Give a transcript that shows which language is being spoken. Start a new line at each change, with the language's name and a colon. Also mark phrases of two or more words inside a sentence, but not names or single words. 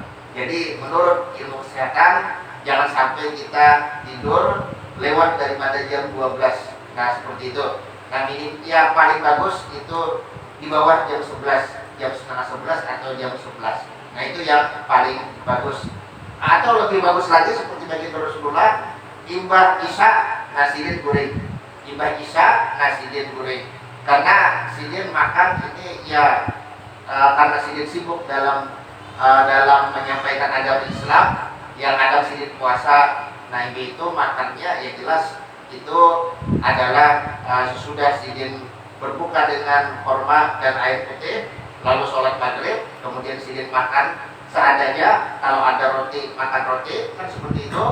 Indonesian: Jadi menurut ilmu kesehatan jangan sampai kita tidur lewat daripada jam 12. Nah, seperti itu. Nah, ya paling bagus itu di bawah jam 11. Jam setengah 11 atau jam 11. Nah, itu yang paling bagus. Atau lebih bagus lagi seperti baginda Rasulullah,
Banjar: imbah isya nasidin goreng.
Indonesian: Imbah isya nasidin goreng. Karena sidin makan ini ya karena sidin sibuk dalam menyampaikan agama Islam, yang ada sidin puasa. Nah, itu makannya ya jelas itu adalah sesudah sidin berbuka dengan kurma dan air putih, lalu sholat maghrib, kemudian sidin makan seadanya, kalau ada roti makan roti, kan seperti itu.